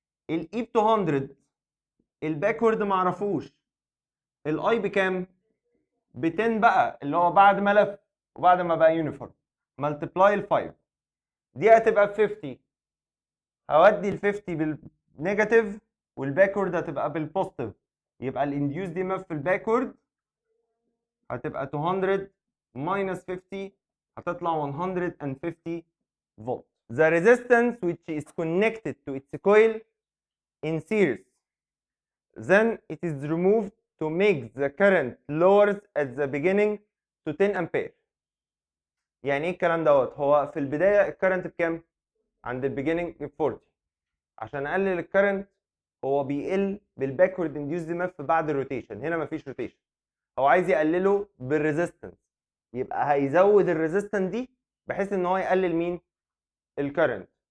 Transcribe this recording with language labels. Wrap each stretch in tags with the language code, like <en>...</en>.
<ar>الاي ب 200، الباكورد ما اعرفوش، الاي بكام؟ ب 10 بقى اللي هو بعد ما لف وبعد ما بقى يونيفورم، ملتبلاي ال 5 دي هتبقى ب 50. هودي ال 50 بالنيجاتيف والباكورد هتبقى بالبوزيتيف، يبقى الانديوز دي ماف في الباكورد هتبقى 200 minus 50 هتطلع 150 volt.</ar> <en>The resistance which is connected to its coil in series, then it is removed to make the current lowers at the beginning to 10 ampere.</en> <ar>يعني ايه الكلام دوت؟ هو في البدايه الكرنت بكام؟ عند البيجيننج ب 40. عشان اقلل الكرنت هو بيقل بالباكورد انديوسد ماف بعد الروتيشن. هنا مفيش روتيشن، هو عايز يقلله بالريزيستنس، يبقى هيزود الريزيستنس دي بحيث ان هو يقلل مين؟ الكرنت.</ar>